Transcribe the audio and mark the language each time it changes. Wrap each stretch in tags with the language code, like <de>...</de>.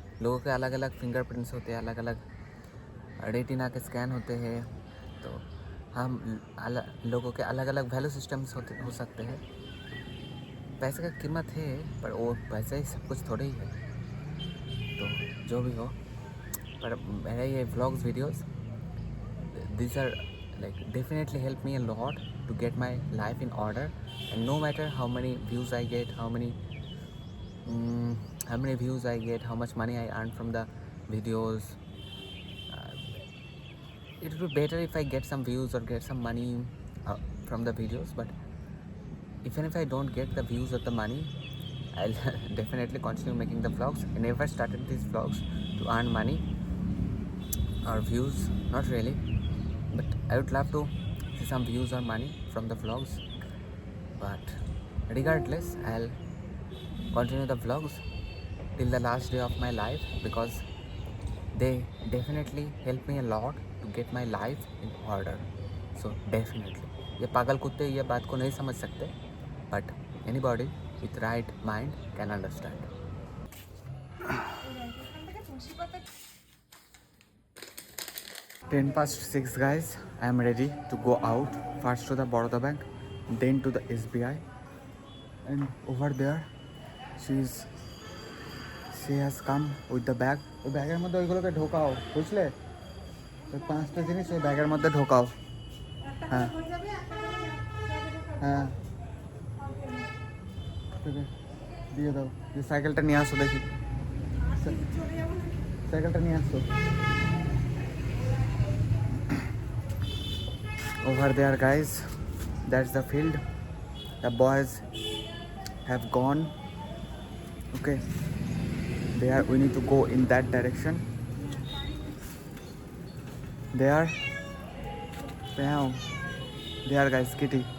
<hi>लोगों के अलग अलग फिंगरप्रिंट्स होते हैं, अलग अलग रेटिना के स्कैन होते हैं, तो हम लोगों के अलग अलग वैल्यू सिस्टम्स हो सकते हैं। पैसे का कीमत है, पर वो पैसे ही सब कुछ थोड़े ही है। तो जो भी हो, पर मेरे ये vlogs videos,</hi> <en>these are like definitely help me a lot to get my life in order. And no matter how many views I get, how many views I get, how much money I earn from the videos, uh, it would be better if I get some views or get some money uh, from the videos. But even if I don't get the views or the money, I'll definitely continue making the vlogs. I never started these vlogs to earn money or views, not really, but I would love to see some views or money from the vlogs. But regardless, I'll continue the vlogs till the last day of my life, because they definitely help me a lot to get my life in order. So definitely,</en> <hi>ये पागल कुत्ते ये बात को नहीं समझ सकते,</hi> <en>but anybody with right mind can understand. 6:10 guys, I am ready to go out. First to the Baroda Bank, then to the SBI, and over there she has come with the bag.</en> <bn>ওই ব্যাগের মধ্যে ওইগুলোকে ঢোকাও, বুঝলে? ওই 5টা জিনিস ওই ব্যাগের মধ্যে ঢোকাও। হ্যাঁ হ্যাঁ, ঠিক আছে, দিয়ে দাও। যে সাইকেলটা নিয়ে আসো, দেখি সাইকেলটা নিয়ে আসো।</bn> <en>Over there guys, that's the field. The boys have gone. Okay, we need to go in that direction. There meow, there guys, kitty.</en>